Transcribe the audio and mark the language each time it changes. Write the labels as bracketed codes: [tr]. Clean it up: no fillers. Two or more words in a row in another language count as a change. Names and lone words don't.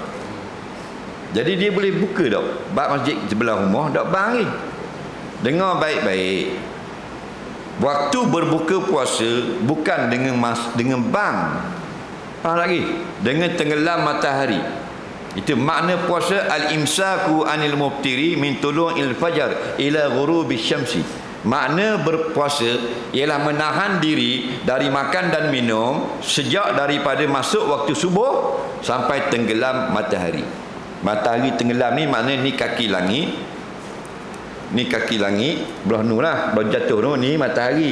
[ms] Jadi dia boleh buka dah. Bab masjid sebelah rumah tak bang. Dengar baik-baik. Waktu berbuka puasa bukan dengan bang. Lagi dengan tenggelam matahari. Itu makna puasa [ar] al-imsaku anil muftiri min tulu'il fajar ila ghurubi syamsi. [ms] Makna berpuasa ialah menahan diri dari makan dan minum sejak daripada masuk waktu subuh sampai tenggelam matahari. Matahari tenggelam ni makna ni kaki langit. Ni kaki langit, belah nu lah, belah jatuh nu ni matahari.